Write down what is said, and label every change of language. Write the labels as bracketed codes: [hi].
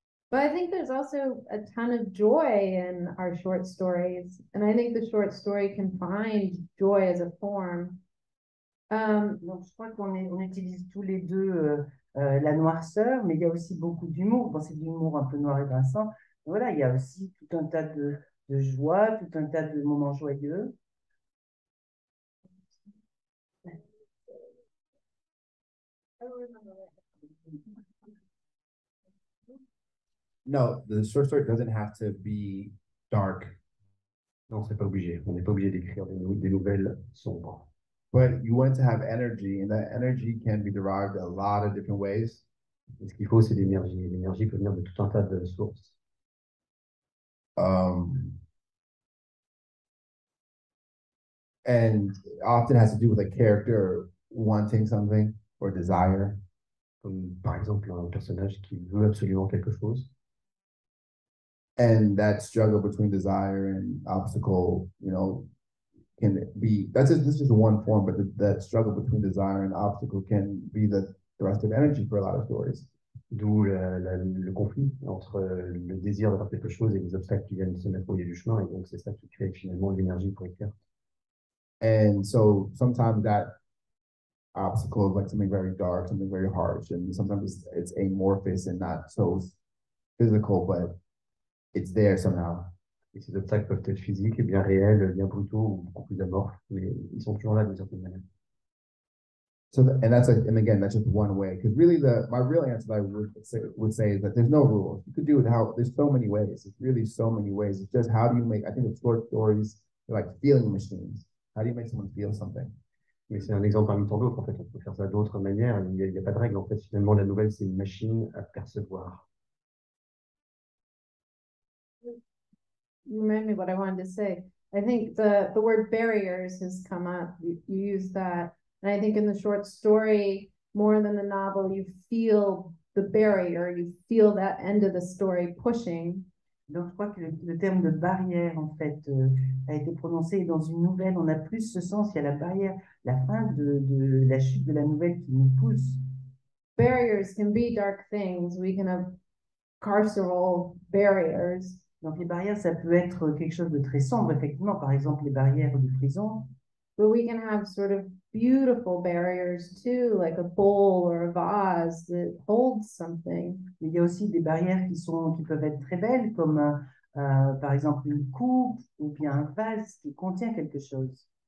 [en] But I think there's also a ton of joy in our short stories, and I think the short story can find joy as a form. [fr] Donc, je crois qu'on utilise tous les deux la noirceur, mais il y a aussi beaucoup d'humour. Bon, c'est de l'humour un peu noir et grinçant. Voilà, il y a aussi tout un tas de joie, tout un tas de moments joyeux. [en] No, the short story doesn't have to be dark. [fr] Non, c'est pas obligé. On n'est pas obligé d'écrire des nouvelles sombres. [en] But you want to have energy, and that energy can be derived a lot of different ways. [fr] Et ce qu'il faut, c'est l'énergie. L'énergie peut venir de tout un tas de sources. [en] And often has to do with a character wanting something or desire. [fr] Comme par exemple un personnage qui veut absolument quelque chose. [en] And that struggle between desire and obstacle, you know, can be, this is just one form, but that struggle between desire and obstacle can be the thrust of energy for a lot of stories. [fr] D'où le conflit entre le désir d'avoir quelque chose et les obstacles qui viennent se mettre au milieu du chemin. Et donc, c'est ça qui crée finalement l'énergie pour écrire. [en] And so sometimes that obstacle is like something very dark, something very harsh, and sometimes it's amorphous and not so physical, but it's there somehow. [fr] Et ces obstacles peuvent être physiques, et bien réels, bien brutaux, ou beaucoup plus amorphes, mais ils sont toujours là d'une certaine manière. [en] So, and that's like, and again, that's just one way. Because really, my real answer that I would say is that there's no rules. You could do it how there's so many ways. It's really so many ways. It's just how do you make? I think of short stories, they're like feeling machines. How do you make someone feel something? [fr] Mais c'est un exemple parmi tant d'autres. En fait, on peut faire ça d'autres manières. Il n'y a pas de règle. En fait, finalement, la nouvelle, c'est une machine à percevoir. [en] Remind me what I wanted to say. I think the word barriers has come up. You use that. And I think in the short story, more than the novel, you feel the barrier, you feel that end of the story pushing. [fr] Donc, je crois que le terme de barrière, en fait, a été prononcé dans une nouvelle. On a plus ce sens, il y a la barrière, la fin de la chute de la nouvelle qui nous pousse. [en] Barriers can be dark things. We can have carceral barriers. [fr] Donc, les barrières, ça peut être quelque chose de très sombre, effectivement. Par exemple, les barrières de prison. [en] But we can have sort of beautiful barriers too, like a bowl or a vase that holds something. [fr] Il y a aussi des barrières qui peuvent être très belles, comme par exemple une coupe ou bien un vase qui contient quelque chose.